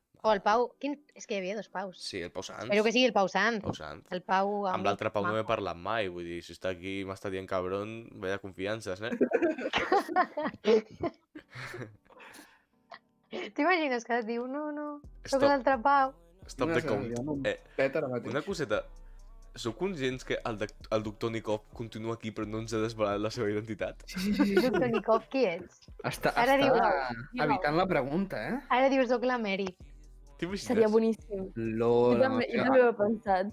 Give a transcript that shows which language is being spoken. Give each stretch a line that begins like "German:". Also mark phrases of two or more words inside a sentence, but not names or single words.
Catalan: O el Pau... És que hi havia 2 Paus. Sí, el Pau Sant. Espero que sigui el Pau Sant. Pau Sant. El Pau... Amb l'altre Pau no he parlat mai, vull dir, si està aquí i m'està dient cabron, vaya confiances, eh? T'imagines que et diu, no, soc Stop, l'altre Pau.
English: stop the count.
Catalan: Peta ara mateix. Una coseta. Sou conscients que el doctor Nikov continua aquí però no ens ha desvelat la seva identitat? Sí. Doctor Nikov, qui ets? Està Ara diu- evitant la pregunta, eh? Ara dius, soc la Mary. T'imagines? Seria boníssim. Jo també ho he pensat.